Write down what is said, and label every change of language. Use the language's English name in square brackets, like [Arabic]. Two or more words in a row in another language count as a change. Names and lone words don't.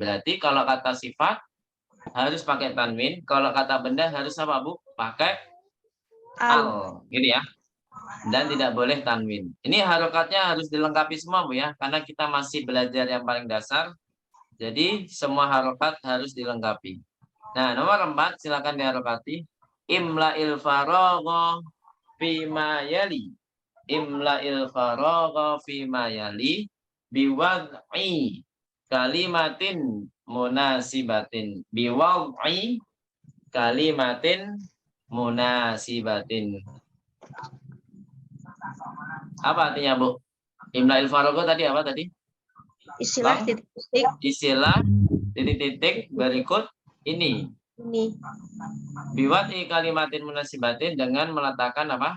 [Indonesian] Berarti kalau kata sifat harus pakai tanwin, kalau kata benda harus apa Bu? Pakai al. Gitu ya. Dan tidak boleh tanwin. Ini harokatnya harus dilengkapi semua Bu ya, karena kita masih belajar yang paling dasar. Jadi semua harokat harus dilengkapi. Nah, nomor 4 silakan diharokati. [Arabic] املأ الفراغ فيما يلي. املأ الفراغ فيما يلي بوضع كلمة مناسبة. بوضع كلمة مناسبة. [Indonesian] Apa artinya, Bu? [Arabic] املأ الفراغ [Indonesian] tadi apa tadi? Istilah Bang? titik-titik Istilah titik-titik berikut ini. ini. [Arabic] بوضع كلمة مناسبة [Indonesian] dengan meletakkan apa?